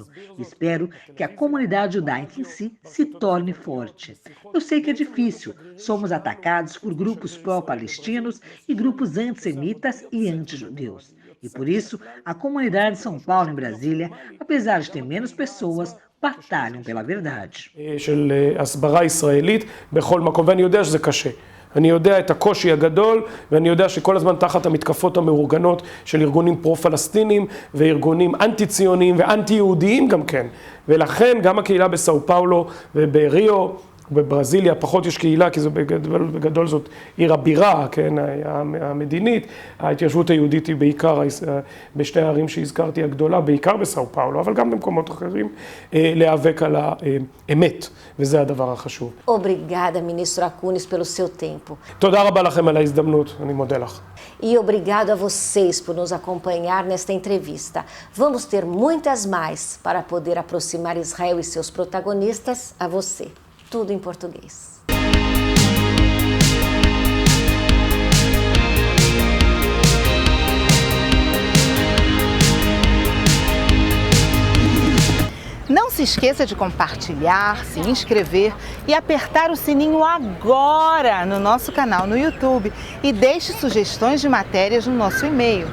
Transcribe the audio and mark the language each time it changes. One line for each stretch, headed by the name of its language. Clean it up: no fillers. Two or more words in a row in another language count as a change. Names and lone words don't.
Portuguese: Espero que a comunidade judaica em si se torne forte. Eu sei que é difícil, somos atacados por grupos pró-palestinos e grupos antissemitas e anti-judeus. E por isso, a comunidade de São Paulo em Brasília, apesar de ter menos pessoas, batalham pela verdade.
Hebrew: של הסברה ישראלית בכל מקום, ואני יודע שזה קשה. אני יודע את הקושי הגדול, ואני יודע שכל הזמן תחת המתקפות המאורגנות של ארגונים פרו-פלסטינים וארגונים אנטי-ציוניים ואנטי-יהודיים גם כן. ולכן גם הקהילה בסאו פאולו ובריו, בברזיליה פחות יש קהילה, כי זה בגדול זאת עיר הבירה, כן, המדינית. ההתיישבות היהודית היא בעיקר בשתי הערים שהזכרתי הגדולה, בעיקר בסאו פאולו, אבל גם במקומות אחרים, להיאבק על האמת, וזה הדבר החשוב.
Portuguese: Obrigada, ministro Acunis, pelo seu tempo.
Hebrew: תודה רבה לכם על ההזדמנות, אני מודה לך.
Portuguese: E obrigado a vocês por nos acompanhar nesta entrevista. Vamos ter muitas mais para poder aproximar Israel e seus protagonistas a você. Tudo em português. Não se esqueça de compartilhar, se inscrever e apertar o sininho agora no nosso canal no YouTube e deixe sugestões de matérias no nosso e-mail.